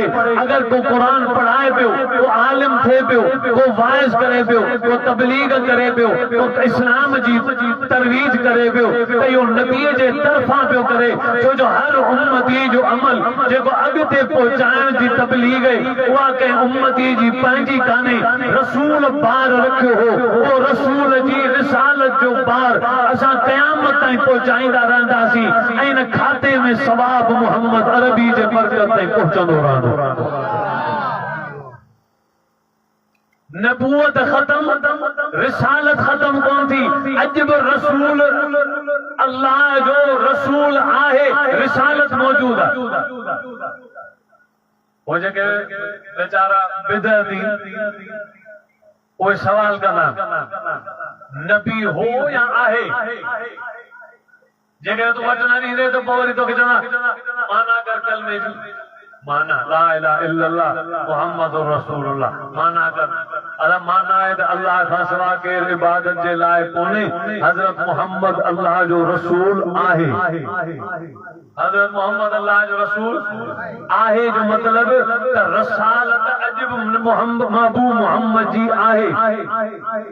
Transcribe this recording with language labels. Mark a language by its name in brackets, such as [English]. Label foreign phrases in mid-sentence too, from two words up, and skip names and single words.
[Sindhi] अगर को क़ुरान पढ़ाए पियो, को आलिम थे पियो, को वाइज़ करे पियो, को तबलीग करे पियो, को इस्लाम जी तरवीज करे पियो, त इहो नबी जे तरफ़ां पियो करे। छो जो हर उम्मती जो अमल जेको अॻिते पहुचाइण जी तबलीग आहे, उहा कंहिं उम्मती जी पंहिंजी कान्हे। रसूल बार रखियो हो, वो रसूल जी रिसालत जो बार असां क़यामत ताईं पहुचाईंदा रहंदासीं ऐं इन खाते में सवाब मोहम्मद अरबी जे बरकत ताईं पहुचंदो रहंदो। नबूवत ख़त्म, रिसालत ख़त्म कोन थी। अॼु बि रसूल अल्लाह जो रसूल आहे, रिसालत मौजूद आहे। वो जेके बेचारा बिदअती वो सवाल कंदा नबी हो या आहे। जेकर तू वचन नहीं दे तो पोइ वरी तोखे चवंदा माना कर कलमे जी, माना [Arabic] لا إله إلا الله محمد رسول الله, [Sindhi] माना कर। अरे माना है तो अल्लाह खां सवा केर इबादत जे लाइ कोन्हे। हज़रत मोहम्मद अल्लाह जो रसूल आहे। हज़रत मोहम्मद अल्लाह जो रसूल आहे जो मतलब त रसालत अॼु मोहम्मद महबूब मोहम्मद जी आहे।